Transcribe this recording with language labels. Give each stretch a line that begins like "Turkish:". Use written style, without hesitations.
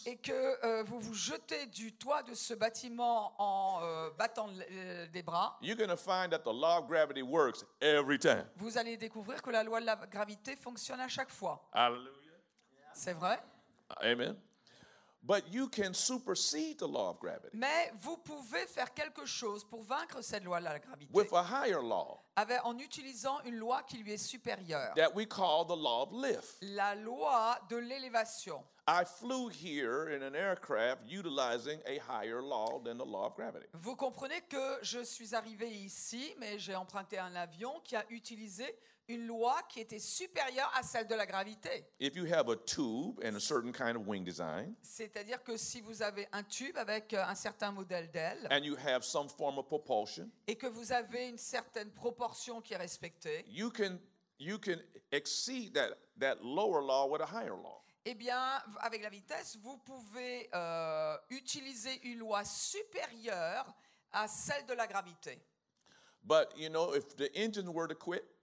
French: et que vous vous jetez du toit de ce bâtiment en battant des bras,
English: you're going to find that the law of gravity works every time.
French: vous allez découvrir que la loi de la gravité fonctionne à chaque fois.
English: Hallelujah.
French: C'est vrai?
English: Amen. But you can supersede the law of gravity
French: Mais vous pouvez faire quelque chose pour vaincre cette loi de la gravité
English: with a higher law
French: en utilisant une loi qui lui est supérieure.
English: that we call the law of lift.
French: La loi de l'élévation.
English: I flew here in an aircraft utilizing a higher law than the law of gravity.
French: Vous comprenez que je suis arrivé ici, mais j'ai emprunté un avion qui a utilisé une loi qui était supérieure à celle de la gravité.
English: If you have a tube and a certain kind of wing design,
French: C'est-à-dire que si vous avez un tube avec un certain modèle d'aile
English: and you have some form of propulsion,
French: et que vous avez une certaine proportion qui est respectée,
English: you can exceed that lower law with a higher law.
French: eh bien, avec la vitesse, vous pouvez utiliser une loi supérieure à celle de la gravité.
English: But if the engine were to quit,